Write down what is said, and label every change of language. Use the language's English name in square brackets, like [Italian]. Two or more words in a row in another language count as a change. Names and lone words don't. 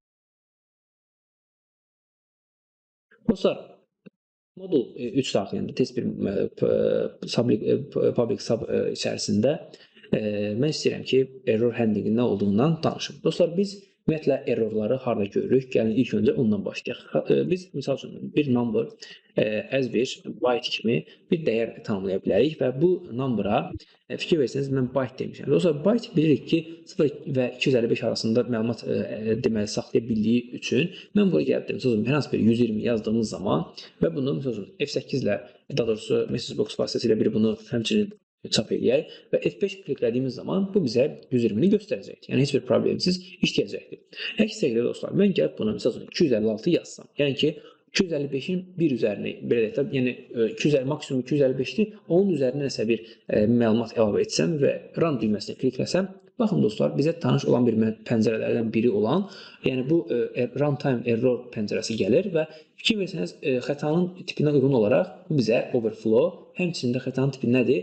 [Azerbaijani] Dostlar, modul 3 daxilində test bir [English] public sub [Azerbaijani] içərisində mən istəyirəm ki, [English] error handlingin [Azerbaijani] nə olduğundan danışım. Dostlar, biz ümumiyyətlə errorları harada görürük? Gəlin ilk öncə ondan başlayaq. Biz misal üçün bir [English] number as [Azerbaijani] bir byte kimi bir dəyər tanımlaya bilərik və bu number'a fikir versəniz, mən byte demişəm. Dostlar, byte bilirik ki, 0 və 255 arasında məlumat deməli saxlaya bildiyi üçün mən buraya gəlib demişəm, hər hansı bir 120 yazdığımız zaman və bunu misal üçün F8 ilə, daha doğrusu [English] message box [Azerbaijani] vasitəsilə bir bunu həmçinin çap eləyək və F5 kliklədiyimiz zaman bu bizə 120-ni göstərəcəkdir. Yəni heç bir problemsiz işləyəcəkdir. Əks təqdirdə dostlar, mən gəlib buna məsəl üçün 256 yazsam, yəni ki 255-in 1 üzərinə belə deyək də, yəni 250 maksimum 255-dir, onun üzərinə nəsə bir məlumat əlavə etsəm və run düyməsinə klikləsəm, baxın dostlar, bizə tanış olan bir pəncərələrdən biri olan, yəni bu [English] runtime error [Azerbaijani] pəncərəsi gəlir və fikir versəniz, xətanın tipinə uyğun olaraq bu bizə overflow, həmçinin də xətanın tipi nədir?